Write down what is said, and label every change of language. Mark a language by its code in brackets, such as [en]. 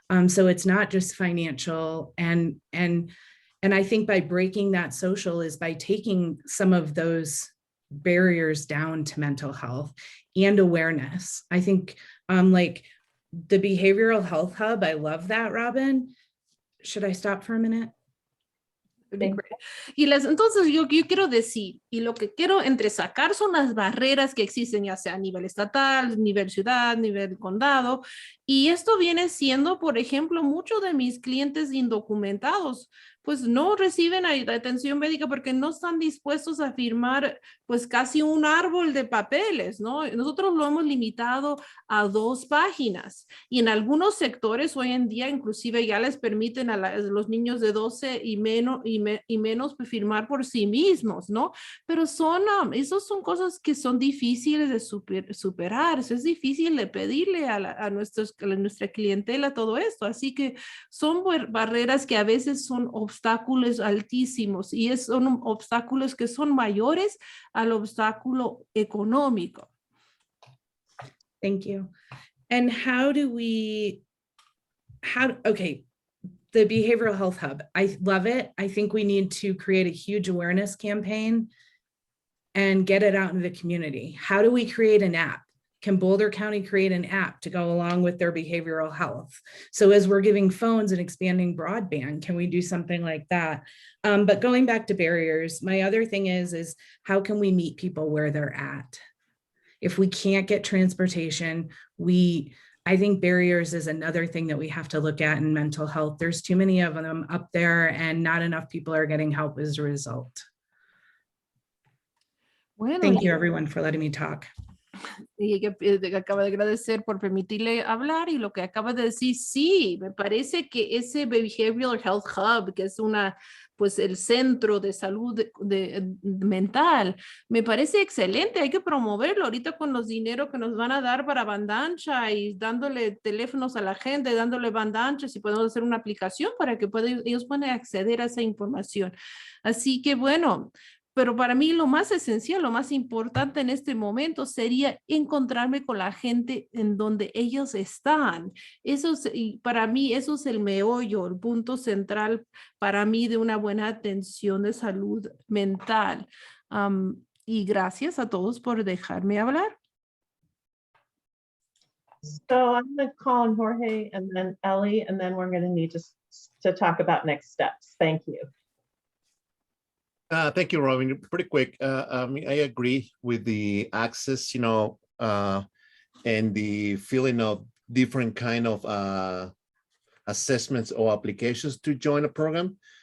[en] So it's not just financial, and I think by breaking that social is by taking some of those barriers down to mental health and awareness. I think like the behavioral health hub, I love that, Robin. Should I stop for a minute? [es] Y entonces yo quiero decir, y lo que quiero entresacar son las barreras que existen, ya sea a nivel estatal, nivel ciudad, nivel condado, Y esto viene siendo, por ejemplo, muchos de mis clientes indocumentados, pues no reciben atención médica porque no están dispuestos a firmar pues casi un árbol de papeles, ¿no? Nosotros lo hemos limitado a 2 páginas y en algunos sectores hoy en día inclusive ya les permiten a los niños de 12 y menos pues, firmar por sí mismos, ¿no? Pero esos son cosas que son difíciles de superar, es difícil de pedirle a nuestra clientela todo esto, así que son barreras que a veces son obstáculos altísimos y son obstáculos que son mayores al obstáculo económico. [en] Thank you. And okay, the Behavioral Health Hub, I love it. I think we need to create a huge awareness campaign and get it out in the community. How do we create an app? Can Boulder County create an app to go along with their behavioral health? So as we're giving phones and expanding broadband, can we do something like that? But going back to barriers, my other thing is how can we meet people where they're at? If we can't get transportation, I think barriers is another thing that we have to look at in mental health. There's too many of them up there and not enough people are getting help as a result. [es] Bueno, [en] Thank you everyone for letting me talk. [es] Y que acaba de agradecer por permitirle hablar y lo que acaba de decir, sí, me parece que ese Behavioral Health Hub, que es pues el centro de salud mental, me parece excelente, hay que promoverlo ahorita con los dineros que nos van a dar para banda ancha y dándole teléfonos a la gente, dándole banda ancha, si podemos hacer una aplicación para que ellos puedan acceder a esa información. Así que bueno, pero para mí lo más esencial, lo más importante en este momento sería encontrarme con la gente en donde ellos están. Y para mí eso es el meollo, el punto central para mí de una buena atención de salud mental. Y gracias a todos por dejarme hablar. [en] So I'm going to call on Jorge and then Ellie, and then we're going to need to talk about next steps. Thank you. Thank you, Robin. Pretty quick. I mean, I agree with the access, and the feeling of different kind of assessments or applications to join a program.